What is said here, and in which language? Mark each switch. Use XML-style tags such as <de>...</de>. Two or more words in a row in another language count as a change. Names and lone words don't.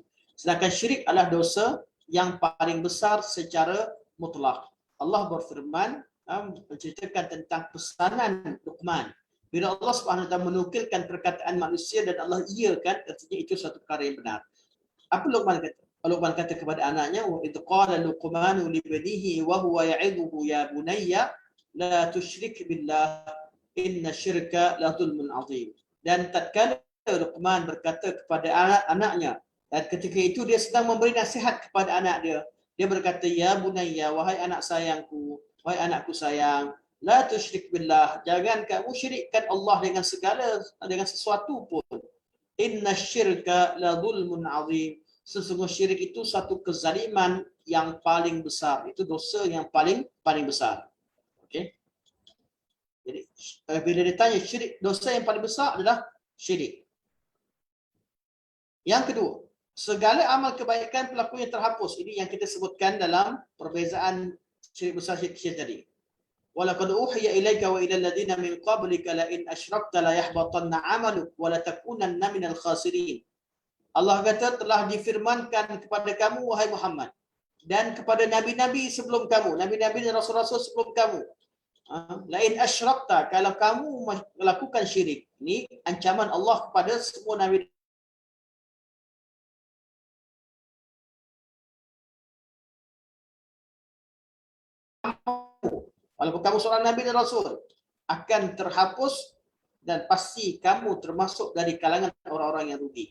<ms>Sedangkan syirik adalah dosa yang paling besar secara mutlak. Allah berfirman menceritakan tentang pesanan Luqman. Bila Allah SWT menukilkan perkataan manusia dan Allah iakan, artinya itu satu perkara yang benar. Apa Luqman kata? Luqman kata kepada anaknya,</ms> <ar>"إذ قال لقمان لابنه وهو يعظه يا بني لا تشرك بالله إن الشرك لظلم عظيم."</ar> <ms>Dan tatkala Luqman berkata kepada anak-anaknya, dan ketika itu dia sedang memberi nasihat kepada anak dia, dia berkata,</ms> <ar>"يا بني,</ar> <ms>wahai anak sayangku, wahai anakku sayang,</ms> <ar>لا تشرك بالله,</ar> <ms>jangan kamu syirikkan Allah dengan sesuatu pun.</ms> <ar>إن الشرك لظلم عظيم."</ar> <ms>Sesungguhnya syirik itu satu kezaliman yang paling besar. Itu dosa yang paling besar. Okey. Jadi bila ditanya syirik, dosa yang paling besar adalah syirik. Yang kedua, segala amal kebaikan pelakunya terhapus. Ini yang kita sebutkan dalam perbezaan syirik besar syirik kecil tadi.</ms> <ar>ولقد أوحي إليك وإلى الذين من قبلك لئن أشركت ليحبطن عملك ولا تكونن من الخاسرين.</ar> <ms>Allah kata telah difirmankan kepada kamu wahai Muhammad dan kepada nabi-nabi sebelum kamu, nabi-nabi dan rasul-rasul sebelum kamu.</ms> <ar>لئن أشركت,</ar> <ms>kalau kamu melakukan syirik. Ini ancaman Allah kepada semua nabi. Walaupun kamu seorang nabi dan rasul, akan terhapus dan pasti kamu termasuk dari kalangan orang-orang yang rugi.</ms>